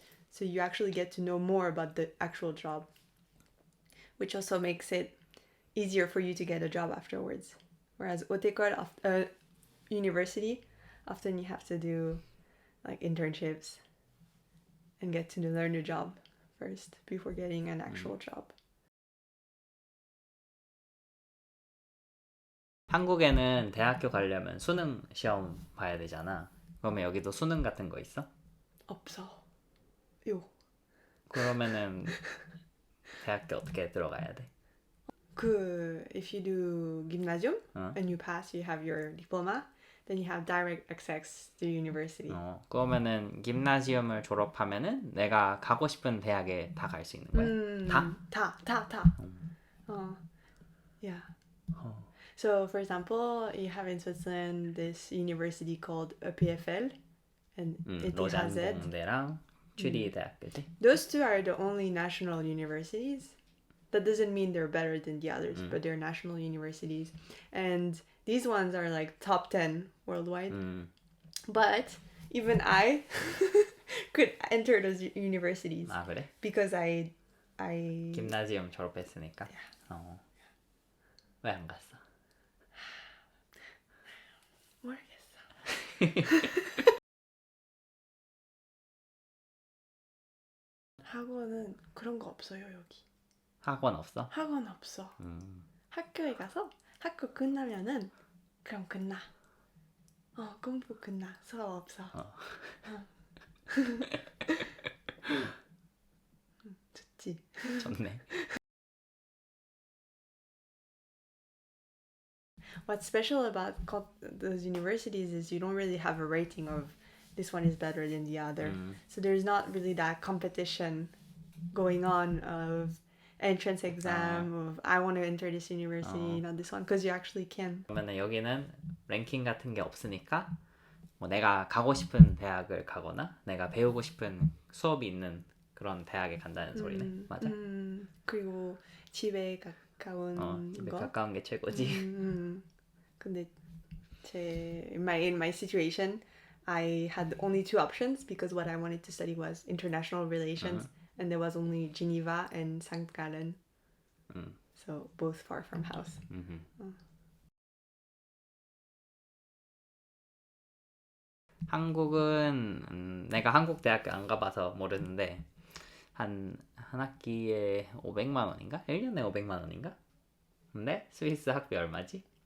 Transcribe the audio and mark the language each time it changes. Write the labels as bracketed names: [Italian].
[English] So you actually get to know more about the actual job, which also makes it easier for you to get a job afterwards. Whereas haute école, university, often you have to do like internships and get to learn a job first before getting an actual job. [Korean] 한국에는 대학교 가려면 수능 시험 봐야 되잖아. 그러면 여기도 수능 같은 거 있어? 없어. 요. 그러면은 대학교 어떻게 들어가야 돼? [English] If you do gymnasium and you pass, you have your diploma, then you have direct access to university. [Korean] 그러면은 김나지움을 졸업하면은 내가 가고 싶은 대학에 다 갈 수 있는 거야? 다. [English] Yeah. So, for example, you have in Switzerland this university called EPFL and ETHZ. [Korean] 로잔공대랑 취리대학교지? [English] Those two are the only national universities. That doesn't mean they're better than the others, but they're national universities. And these ones are like top 10 worldwide. But even I could enter those universities. [Korean] 아, 그래? [English] Because I [Korean] 김나지움 졸업했으니까? 왜 안 갔어? 모르겠어. 학원은 그런 거 없어요, 여기. 학원 없어? 학원 없어. 학교에 가서 학교 끝나면은 그럼 끝나. 공부 끝나. 수업 없어. 좋지. 좋네. [English] What's special about those universities is you don't really have a rating of this one is better than the other. So there's not really that competition going on of entrance exam of I want to enter this university, not this one, because you actually can. [Korean] 그러면 여기는 랭킹 같은 게 없으니까 뭐 내가 가고 싶은 대학을 가거나 내가 배우고 싶은 수업이 있는 그런 대학에 간다는 소리네. 맞아? 그리고 집에 가까운 집에 거. 가까운 게 최고지. 근데 [English] in my situation, I had only 2 options because what I wanted to study was international relations, and there was only Geneva and St. Gallen, so both far from house. [Korean] 한국은 내가 한국 대학교 안 가봐서 모르는데 한 학기에 500만 원인가? 1년에 500만 원인가? 근데 스위스 학비 얼마지?